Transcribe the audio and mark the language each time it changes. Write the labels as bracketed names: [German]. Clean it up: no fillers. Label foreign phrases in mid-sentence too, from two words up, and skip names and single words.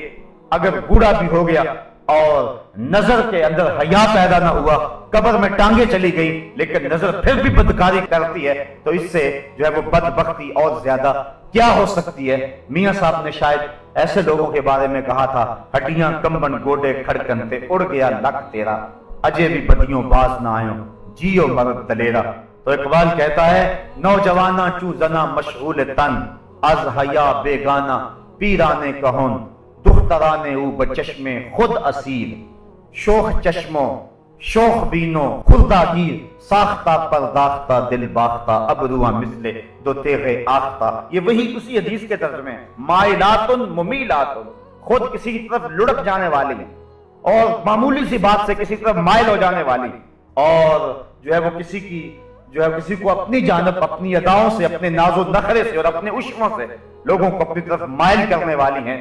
[Urdu] اگر بوڑھا بھی ہو گیا اور نظر کے اندر حیا پیدا نہ ہوا، قبر میں ٹانگیں چلی گئی، لیکن نظر پھر بھی بدکاری کرتی ہے، تو اس سے جو ہے وہ بدبختی اور زیادہ کیا ہو سکتی ہے۔ میاں صاحب نے شاید ایسے لوگوں کے بارے میں کہا تھا، [Punjabi] ہڈیاں کمبن گوڈے کھڑکن تے اڑ گیا لک تیرا، اجے بھی بدیوں باز نہ آئیں جیو مرد دلیرا۔ [Urdu] تو اقبال کہتا ہے [Persian] نوجواناں چو زنا مشغول تن، از حیا بیگانہ پیرانے کہن، دخترانے او بچشم خود اسیر، شوخ چشموں شوخ بینو خردہ گیر، ساختہ پرداختہ دل باختہ ابروہ مثل دو تیغ آختہ۔ [Urdu] یہ وہی اسی حدیث کے ترجمے ہیں، [Arabic] مائلاتن ممیلاتن، [Urdu] خود کسی کی طرف لڑک جانے والی اور معمولی سی بات سے کسی طرف مائل ہو جانے والی، اور جو ہے وہ کسی کو اپنی جانب اپنی اداؤں سے، اپنے ناز و نخرے سے اور اپنے عشقوں سے لوگوں کو اپنی طرف مائل کرنے والی ہیں۔